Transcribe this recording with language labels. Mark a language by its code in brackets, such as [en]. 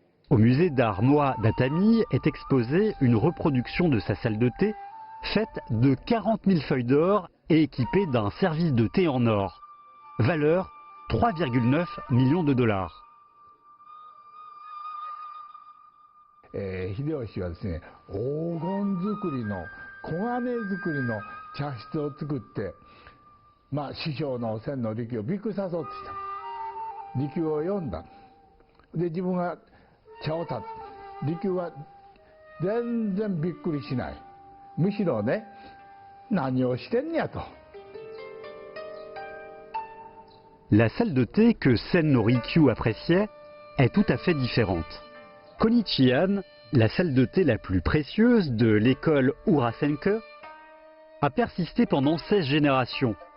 [fr] Au musée d'art Moa d'Atami est exposée une reproduction de sa salle de thé faite de 40 000 feuilles d'or et équipée d'un service de thé en or, valeur 3,9 millions de dollars. [ja] 秀吉はですね、黄金作りの黄金作りの茶室を作って、師匠の千利休をびっくりさそうとした。利休を読んだ。で自分が茶を立て、利休は全然びっくりしない。むしろね、何をしてんねやと。 [fr] La salle de thé que Sen no Rikyu appréciait est tout à fait différente. Konichihan, la salle de thé la plus précieuse de l'école Urasenke, a persisté pendant 16 générations.